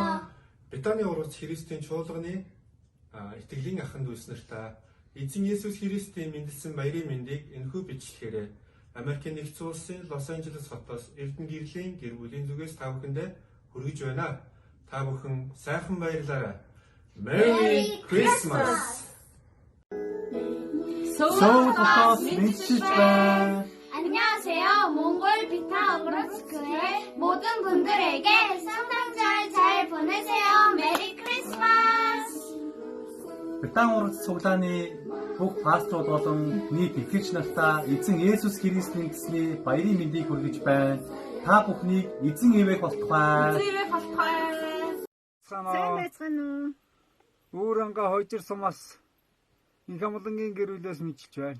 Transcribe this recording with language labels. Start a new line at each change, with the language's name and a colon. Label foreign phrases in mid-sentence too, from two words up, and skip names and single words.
Mongolian: Битаний ургац Христийн чуулганы итгэлийн ахын дүүс нартаа Эзэн Есүс Христийн мэндэлсэн баярын мэндийг энэхүү бичлэгээр Америкийн нэгдсэн улсын Лос Анжелес хотоос Эрдэнэ гэрлийн гэр бүлийн зүгээс та бүхэндээ хүргэж байна. Та бүхэн сайхан баярлаарай.
English: Merry Christmas.
Mongolian: Сөүл хотоос мэдчилж байна.
Korean: 안녕하세요. 몽골 비타 오브로츠 교회 모든 분들에게 성탄절 잘 보내세요.
English: Merry Christmas.
Mongolian: Битаний ургац цуглааны бүх пасторууд болон нийт итгэгч нартаа эзэн Есүс Христ мэндэлсний баярын мэндийг хүргэж байна. Та бүхнийг эзэн ивэх болтугай. Сайн байцгаана уу? Үүрэнга хойжир сумаас Инхамлангийн гэр бүлээс мэдчилж байна.